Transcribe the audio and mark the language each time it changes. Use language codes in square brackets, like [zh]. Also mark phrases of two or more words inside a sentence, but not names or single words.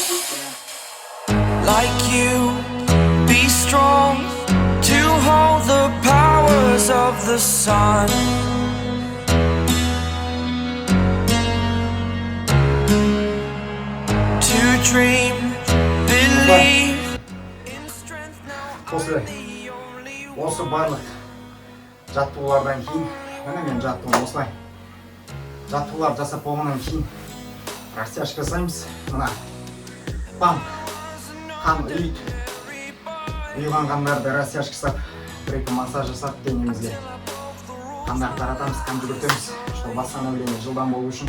[en] Like you, be strong, to hold the powers of the sun. To dream, [kk] Осы барлық жаттығулардан кейін, міне мен жаттығым осылай. Жаттығулар жасап болғаннан кейін растяжка жасаймыз. Мына памп, қан ұйыған қандарды растяжка жасап, бір-екі массаж жасап денемізге қандарды таратамыз, қанды көтеміз, [ru] чтобы восстановление [kk] жылдам болу үшін.